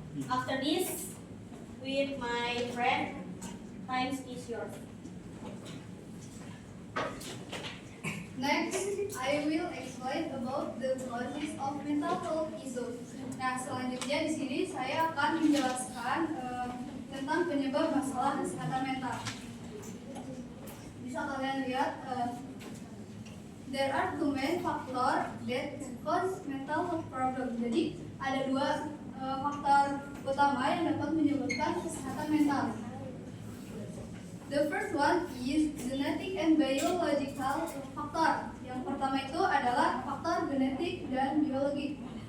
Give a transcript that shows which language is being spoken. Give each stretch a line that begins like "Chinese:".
English: After this, with my friend, time is yours. Next, I will explain about the causes of mental health issues.
Indonesian: Nah, selanjutnya di sini saya akan menjelaskan tentang penyebab masalah kesehatan mental. Bisa kalian lihat,
English: there are 2 main factors that can cause mental health problem.
Indonesian: Jadi ada 2 faktor utama yang dapat menyebabkan kesehatan mental.
English: The first one is genetic and biological factor.
Indonesian: Yang pertama itu adalah faktor genetik dan biologis.